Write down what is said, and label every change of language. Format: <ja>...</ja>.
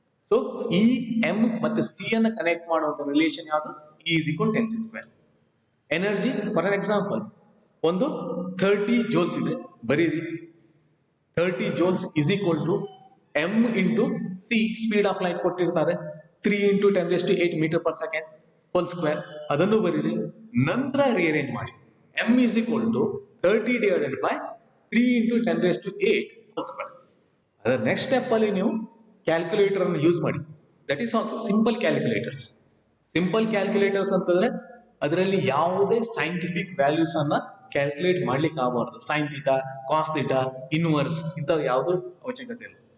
<kn>So ಈ M ಮತ್ತೆ C ಅನ್ನ ಕನೆಕ್ಟ್ ಮಾಡುವಂತ ರಿಲೇಷನ್ ಯಾವುದು, is equal to mc². Energy for example ಒಂದು 30 ಜೋಲ್ಸ್ ಇದೆ, ಬರೀರಿ</kn> <en>30 joules is equal to m into c,</en> <kn>speed of light ಕೊಟ್ಟಿರ್ತಾರೆ 3 into 10⁸ metre per second whole square, ಅದನ್ನು ಬರೀರಿ. ನಂತರ ರಿಅರೇಂಜ್ ಮಾಡಿ,</kn> <en>m is equal to 30 divided by 3 into 10⁸ whole square.</en> <kn>ಅದರ next step ಅಲ್ಲಿ ನೀವು ಕ್ಯಾಲ್ಕುಲೇಟರ್ ಅನ್ನು ಯೂಸ್ ಮಾಡಿ.</kn> <en>That is also simple calculators.</en> <kn>Simple calculators ಅಂತಂದ್ರೆ ಅದರಲ್ಲಿ ಯಾವುದೇ ಸೈಂಟಿಫಿಕ್ ವ್ಯಾಲ್ಯೂಸ್ ಅನ್ನ ಕ್ಯಾಲ್ಕುಲೇಟ್ ಮಾಡ್ಲಿಕ್ಕೆ ಆಗಬಾರ್ದು. Sine theta, cos theta, inverse ಇಂಥವು ಯಾವುದೂ ಅವಶ್ಯಕತೆ ಇಲ್ಲ.</kn>